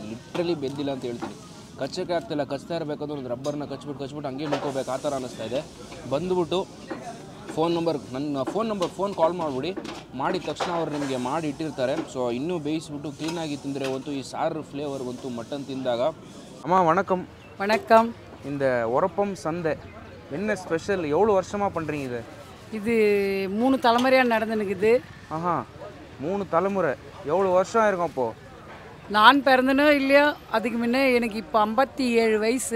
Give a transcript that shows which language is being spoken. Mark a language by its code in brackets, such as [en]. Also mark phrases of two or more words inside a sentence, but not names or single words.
[kn] ಲಿಟ್ರಲಿ ಬೆಂದಿಲ್ಲ ಅಂತ ಹೇಳ್ತೀನಿ. ಕಚ್ಚೋಕ್ಕೆ ಆಗ್ತಿಲ್ಲ. ಕಚ್ತಾ ಇರಬೇಕಂದ್ರೆ ಒಂದು ರಬ್ಬರ್ನ ಕಚ್ಬಿಟ್ಟು ಹಂಗೆ ನುಗ್ಕೋಬೇಕು, ಆ ಥರ ಅನ್ನಿಸ್ತಾ ಇದೆ. ಬಂದುಬಿಟ್ಟು ನನ್ನ ಫೋನ್ ಕಾಲ್ ಮಾಡಿಬಿಡಿ. ಮಾಡಿದ ತಕ್ಷಣ ಅವ್ರು ನಿಮಗೆ ಮಾಡಿ ಇಟ್ಟಿರ್ತಾರೆ. ಸೊ ಇನ್ನೂ ಬೇಯಿಸ್ಬಿಟ್ಟು ಕ್ಲೀನಾಗಿ ತಿಂದರೆ ಅಂತೂ ಈ ಸಾರು ಫ್ಲೇವರ್ಗಂತೂ ಮಟನ್ ತಿಂದಾಗ. [ta] அம்மா வணக்கம். வணக்கம். இந்த உரப்பம் சந்தை என்ன ஸ்பெஷல்? எவ்வளோ வருஷமாக பண்ணுறீங்க இது? இது 3 தலைமுறையாக நடந்துனுக்குது. ஆஹா, 3 தலைமுறை. எவ்வளோ வருஷம் ஆயிருக்கும் அப்போது? நான் பிறந்தனோ இல்லையோ அதுக்கு முன்னே எனக்கு இப்போ 57 வயசு.